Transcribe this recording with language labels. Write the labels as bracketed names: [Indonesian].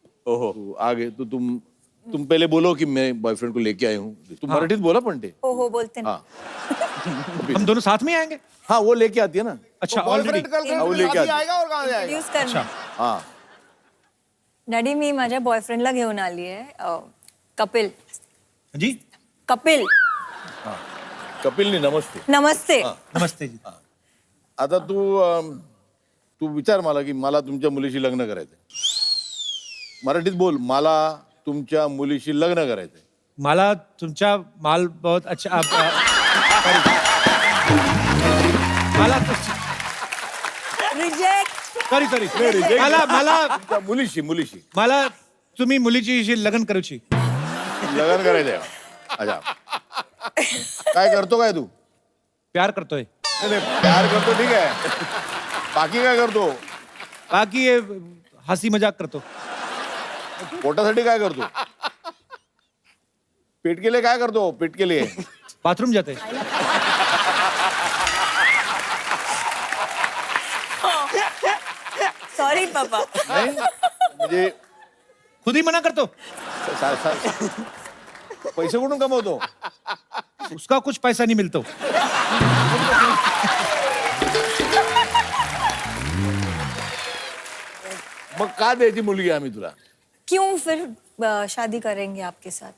[Hindi] ओहो, तो आगे तो तुम पहले बोलो कि मैं बॉयफ्रेंड को लेके आई हूँ। [Marathi] तुम मराठीत बोला पंटे? [Hindi] ओहो बोलते हैं। हम दोनों साथ में आएंगे? हाँ, वो लेके आती है ना। अच्छा, ऑलरेडी वो लेके आती है। और कहाँ जाएगा? Introduce करना। अच्छा, हाँ। [Marathi] डॅडी मी माझ्या बॉयफ्रेंडला घेऊन आली आहे, कपिल। जी? कपिल। [Hindi] कपिल नहीं, नमस्ते। नमस्ते। नमस्ते जी। [Marathi] आता तू विचार मला की मला तुमच्या मुलीशी लग्न करायचंय। मराठीत बोल, मला तुमच्या मुलीशी लग्न करायचंय। माला तुमचा माल बहुत अच्छा माला [English] Reject. [Marathi] सॉरी मला मुलीशी मला तुम्ही मुलीची लग्न करूची। लग्न करायचंय। अच्छा, काय करतो काय तू? प्यार करतोय। नाही, प्यार करतो ठीक आहे, बाकी काय करतो? [Hindi] बाकी ये हंसी मजाक करतो। [Marathi] पोटासाठी काय करतो? [Hindi] पेट के लिए [Marathi] काय करतो? [Hindi] पेट के लिए बाथरूम जाते। सॉरी पापा। [Marathi] नहीं, म्हणजे [Hindi] खुद ही मना करतो। [Marathi] पैसे कुठून कमवतो? [Hindi] उसका कुछ पैसा नहीं मिलता। [Marathi] मग का द्यायची मुलगी आम्ही तुला? [Hindi] क्यों फिर शादी करेंगे आपके साथ?